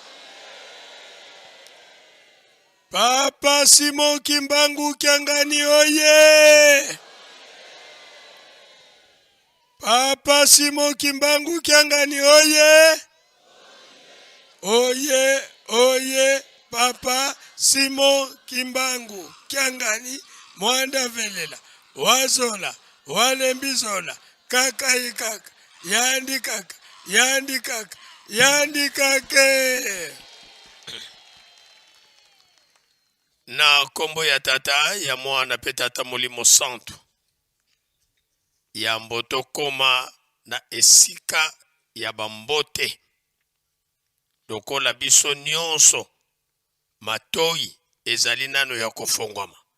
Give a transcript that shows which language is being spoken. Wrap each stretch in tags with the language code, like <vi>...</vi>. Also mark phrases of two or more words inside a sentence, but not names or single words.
<kg>Papa Simon Kimbangu Kyangani oye! Papa Simon Kimbangu Kyangani oye! Oye, oye, Papa Simon Kimbangu Kyangani mwanda velela. Wazola, walembizola, kaka ikaka, yandi kaka, yandi kaka, yandi kake.</kg> <ln>Na kombo ya tata ya mwana pe tata molimo santo. Ya mboto koma na esika ya bambote. Lokola biso nyonso matoi ezali nano ya kofongwama.</ln>